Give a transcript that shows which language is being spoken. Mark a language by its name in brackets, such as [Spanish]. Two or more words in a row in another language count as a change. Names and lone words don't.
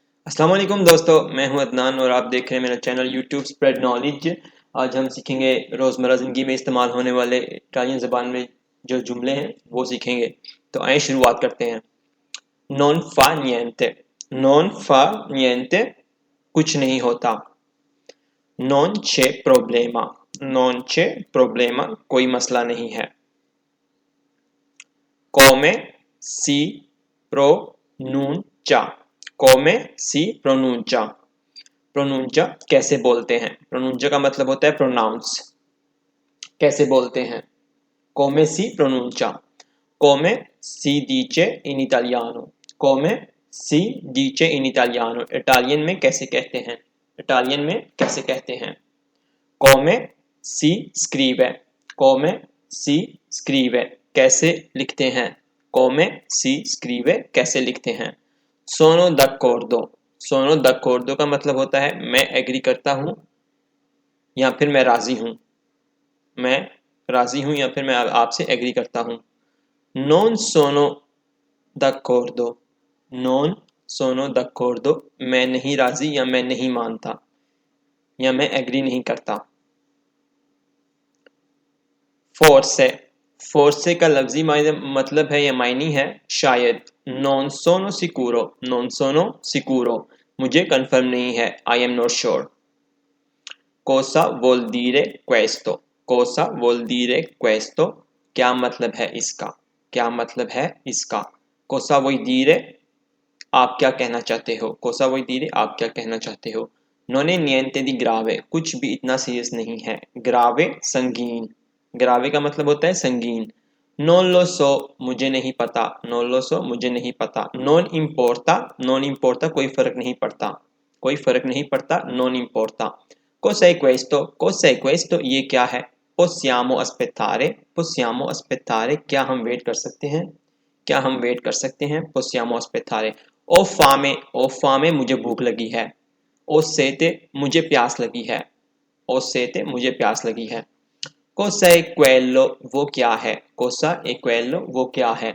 [Hindi] अस्सलाम वालेकुम दोस्तों, मैं हूं अदनान और आप देख रहे हैं मेरा चैनल यूट्यूब स्प्रेड नॉलेज। आज हम सीखेंगे रोज़मर्रा ज़िंदगी में इस्तेमाल होने वाले इटालियन ज़बान में जो जुमले हैं वो सीखेंगे। तो आइए शुरुआत करते हैं। [Italian] non fa niente, non fa niente [Hindi] कुछ नहीं होता। [Italian] non c'è problema, non c'è problema [Hindi] कोई मसला नहीं है। [Italian] come si pronuncia, come si pronuncia, [Hindi] प्रोनुंचा कैसे बोलते हैं। प्रोनुंचा का मतलब होता है प्रोनाउंस, कैसे बोलते हैं। [Italian] come si pronuncia, come si dice in italiano, come si dice in italiano, [Hindi] इटालियन में कैसे कहते हैं, इटालियन में कैसे कहते हैं। [Italian] come si scrive, come si scrive [Hindi] कैसे लिखते हैं, [Italian] come si scrive [Hindi] कैसे लिखते हैं। [Italian] sono d'accordo, sono d'accordo [Hindi] का मतलब होता है मैं एग्री करता हूँ या फिर मैं राजी हूँ, मैं राजी हूँ या फिर मैं आपसे एग्री करता हूँ। [Italian] non sono d'accordo, non sono d'accordo [Hindi] मैं नहीं राजी या मैं नहीं मानता या मैं एग्री नहीं करता। [Italian] forse, forse [Hindi] का लफ्जी मतलब है या मायनी है शायद। [Italian] non sono sicuro, non sono sicuro [Hindi] मुझे कंफर्म नहीं है, [English] I am not sure। [Italian] Cosa vuol dire questo? Cosa vuol dire questo? [Hindi] क्या मतलब है इसका, क्या मतलब है इसका। [Italian] Cosa vuoi dire? [Hindi] आप क्या कहना चाहते हो। [Italian] Cosa vuoi dire? [Hindi] आप क्या कहना चाहते हो। [Italian] Non è niente di grave, [Hindi] कुछ भी इतना सीरियस नहीं है। Grave संगीन, grave का मतलब होता है संगीन। [Italian] Non lo so [Hindi] मुझे नहीं पता, [Italian] non lo so [Hindi] मुझे नहीं पता। [Italian] Non importa, non importa [Hindi] कोई फर्क नहीं पड़ता, कोई फर्क नहीं पड़ता, [Italian] non importa। Cos'è questo? Cos'è questo? [Hindi] ये क्या है। [Italian] Possiamo aspettare, possiamo aspettare [Hindi] क्या हम वेट कर सकते हैं, क्या हम वेट कर सकते हैं। [Italian] Possiamo aspettare। ho fame [Hindi] मुझे भूख लगी है। [Italian] ho sete [Hindi] मुझे प्यास लगी है, [Italian] ho sete [Hindi] मुझे प्यास लगी है। [Italian] Cos'è quello? [Hindi] वो क्या है। [Italian] Cosa è quello? [Hindi] वो क्या है।